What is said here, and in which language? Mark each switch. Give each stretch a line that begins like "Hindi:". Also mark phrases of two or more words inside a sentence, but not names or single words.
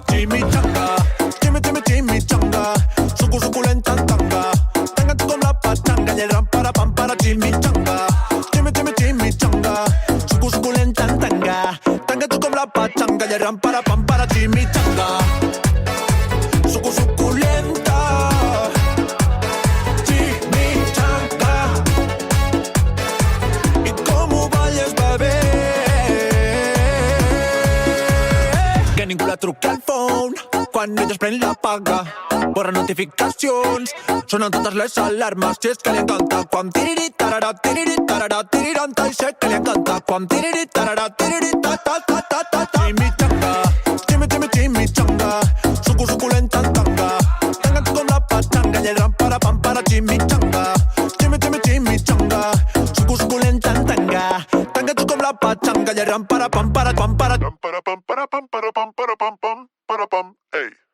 Catalan: Chimichanga, chimichanga, suculenta en tanga, tanga tu com la pachanga i el ram para chimichanga, chimichanga, suculenta en tanga, tanga tu com la pachanga i el ram para chimichanga. Suculenta, chimichanga,
Spanish: y como balles bebé,
Catalan: que ningú la truca al phone, quan ella es pren la paga, borra notificacions, sonen totes les alarmes, si és que li encanta quan tiriri tarara tiriranta, i sé que li encanta quan tiriri tarara ta ta ta ta ta ta. Chimichanga, suculenta en tanga, tanga tu com la pachanga i el ram para chimichanga, chimichanga, suculenta en tanga, tanga tu com la pachanga i el ram para hey.